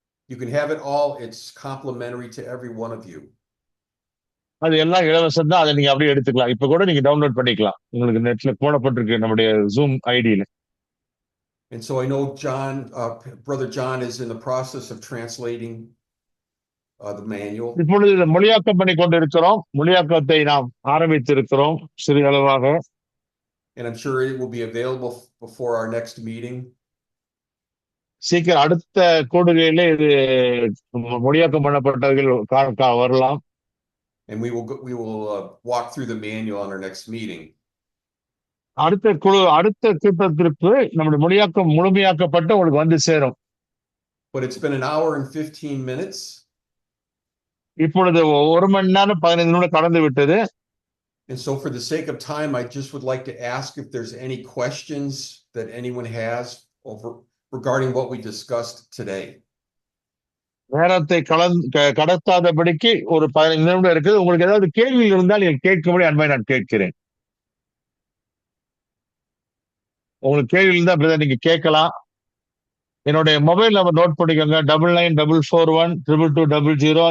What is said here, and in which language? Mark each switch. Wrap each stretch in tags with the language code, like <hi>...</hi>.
<en>You can have it all. It's complimentary to every one of you.</en> <ta>அது எல்லாம் இலவசம் தான், அதை நீங்க அப்படியே எடுத்துக்கலாம். இப்ப கூட நீங்க டவுன்லோட் பண்ணிக்கலாம், உங்களுக்கு நெட்ல போடப்பட்டிருக்கு நம்முடைய ஜூம் ஐடியில.</ta> <en>And so I know John, Brother John is in the process of translating the manual.</en> <ta>இப்பொழுது இதை மொழியாக்கம் பண்ணி கொண்டிருக்கிறோம். மொழியாக்கத்தை நாம் ஆரம்பித்திருக்கிறோம் சிறிய அளவாக.</ta> <en>And I'm sure it will be available before our next meeting.</en> <ta>சீக்கிரம் அடுத்த கூடுகையிலே இது மொழியாக்கம் பண்ணப்பட்டவர்கள் வரலாம்.</ta> <en>And we will walk through the manual on our next meeting.</en> <ta>அடுத்த கூட்டத்திற்கு நம்முடைய மொழியாக்கம் முழுமையாக்கப்பட்டு உங்களுக்கு வந்து சேரும்.</ta> <en>But it's been an hour and 15 minutes.</en> <ta>இப்பொழுது 1 மணி நேரம் 15 நிமிடம் கடந்து விட்டது.</ta> <en>And so for the sake of time, I just would like to ask if there's any questions that anyone has regarding what we discussed today.</en> <ta>நேரத்தை கடத்தாதபடிக்கு ஒரு 15 நிமிடம் இருக்குது. உங்களுக்கு ஏதாவது கேள்வி இருந்தால் நீங்கள் கேட்கும்படி அன்பை நான் கேட்கிறேன். உங்களுக்கு கேள்வி இருந்தா பிரதர் நீங்க கேட்கலாம். என்னுடைய மொபைல் நம்பர் நோட் பண்ணிக்கோங்க, 9944122200.</ta>